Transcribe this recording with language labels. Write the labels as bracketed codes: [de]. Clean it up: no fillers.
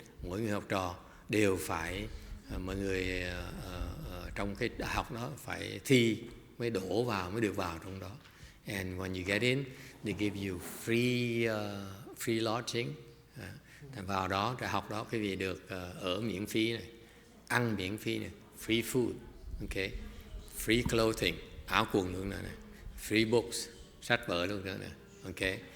[vi] Mỗi người học trò đều phải, mọi người trong cái đại học đó phải thi mới đổ vào, mới được vào trong đó. [en] And when you get in, they give you free lodging. [vi] Vào đó, đại học đó quý vị được ở miễn phí này, ăn miễn phí này, [en] free food, [vi] okay, [en] free clothing, [vi] áo quần luôn nữa này, [en] free books, [vi] sách vở luôn nữa này, okay.